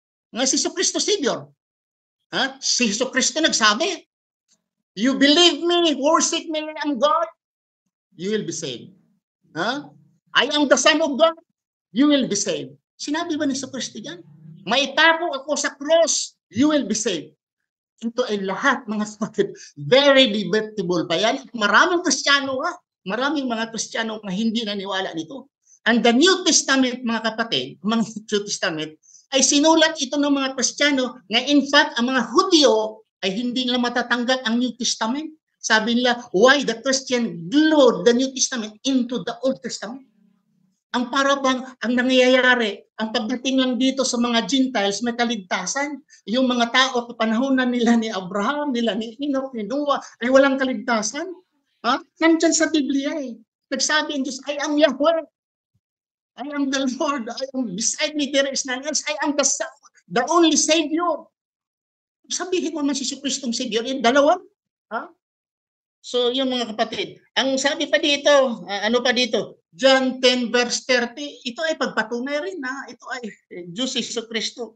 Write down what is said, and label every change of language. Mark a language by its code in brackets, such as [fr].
[tl] Nga si Jesucristo Savior. Si Jesucristo nagsabi, [en] you believe me, worship me, I am God, you will be saved. I am the Son of God, you will be saved. [tl] Sinabi ba ni Jesucristo yan? Maitako ako sa cross, [en] you will be saved. [tl] Ito ay lahat, mga kapatid, [en] very debatable [tl] pa yan. Maraming Kristiyano, maraming mga Kristiyano na hindi naniwala nito. And the New Testament, mga kapatid, mga New Testament, ay sinulat ito ng mga Kristiyano na in fact, ang mga Hudyo ay hindi nila matatanggap ang New Testament. Sabi nila, [en] why the Christian glued the New Testament into the Old Testament? [tl] Ang parabang, ang nangyayari, ang pagdating lang dito sa mga Gentiles, may kaligtasan. Yung mga tao, kapanahonan nila ni Abraham, nila ni Enoch, ni Noah, ay walang kaligtasan. Nandyan sa Biblia eh. Nagsabi ang Diyos, [en] I am Yahweh. I am the Lord. I am beside me, there is none else. I am the only Savior. [tl] Sabihin mo man si Kristong Savior, yung dalawa. So, yung mga kapatid, ang sabi pa dito, ano pa dito? John 10 verse 30, ito ay pagpatunay rin na ito ay Diyos Jesu Kristo.